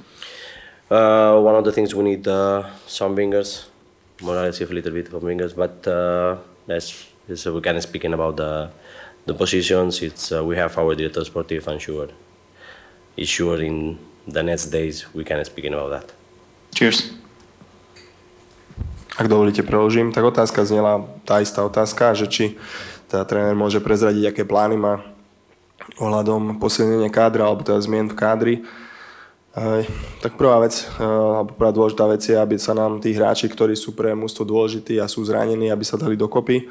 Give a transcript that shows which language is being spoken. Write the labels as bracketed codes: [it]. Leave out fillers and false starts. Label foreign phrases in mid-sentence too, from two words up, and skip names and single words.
[en] One of the things we need some wingers, more aggressive a little bit of wingers, but we can speaking about the positions. It's we have our director sportive, and sure in the next days we can speaking about that. Cheers. [sk] Ak dovolíte, preložím. Tak otázka znela, tá istá otázka, že či teda tréner môže prezradiť, aké plány má ohľadom posilnenia kádra alebo teda zmien v kádri. Tak prvá vec, alebo prvá dôležitá vec je, aby sa nám tí hráči, ktorí sú pre mužstvo dôležití a sú zranení, aby sa dali dokopy.